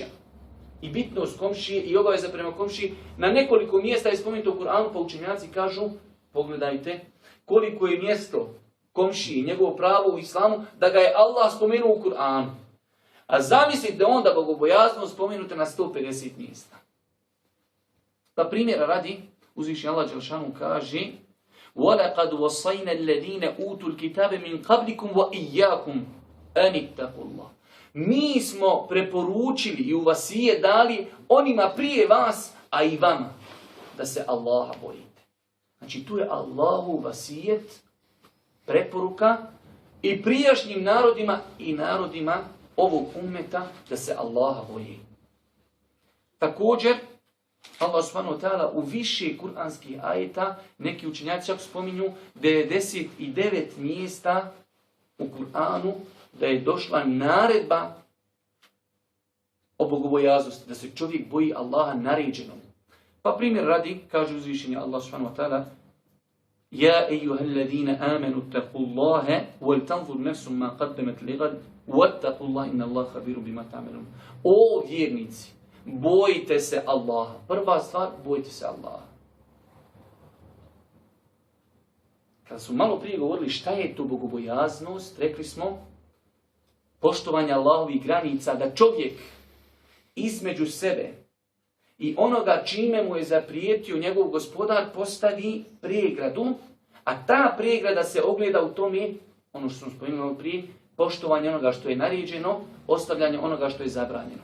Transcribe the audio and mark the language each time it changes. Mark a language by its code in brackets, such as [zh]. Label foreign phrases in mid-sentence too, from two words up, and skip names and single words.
[bs] I bitnost komšije i obaveza prema komšiji na nekoliko mjesta je spomenuto u Kur'anu, pa učenjaci kažu, pogledajte, koliko je mjesto komšiji, njegovo pravo u islamu, da ga je Allah spomenuo u Kur'anu. A zamislite onda bogobojaznost spomenuta na 150 mjesta. Pa primjera radi, uzvišeni Allah dželešanu kaže: [ar] وَلَقَدْ وَصَّيْنَا الَّذِينَ أُوتُوا الْكِتَابَ مِنْ قَبْلِكُمْ وَإِيَّاكُمْ أَنِ اتَّقُوا اللَّهَ. [bs] Mi smo preporučili i u vasije dali onima prije vas, a i vama, da se Allaha bojite. Znači tu je Allahu vasijet, preporuka i prijašnjim narodima i narodima ovog ummeta da se Allaha boji. Također, Allah [ar] سبحانه وتعالى [bs] u više kuranskih ajeta, neki učenjaci čak spominju 99 mjesta u Kur'anu da je došla naredba o bogobojaznosti, da se čovjek boji Allaha naređenom. Pa primjer radi, kaže uzvišenje Allah [ar] سبحانه وتعالى يا أيها الذين آمنوا اتقوا الله ولتنظر نفس ما قدمت لغد واتقوا الله إن الله خبير بما تعملون. [bs] O vjernici, bojite se Allaha. Prva stvar, bojite se Allaha. Kada smo malo prije govorili šta je to bogobojaznost, rekli smo poštovanje Allahovih granica, da čovjek između sebe i onoga čime mu je zaprijetio njegov gospodar postavi pregradu, a ta pregrada se ogleda u tome, ono što smo spomenuli prije, poštovanje onoga što je naređeno, ostavljanje onoga što je zabranjeno.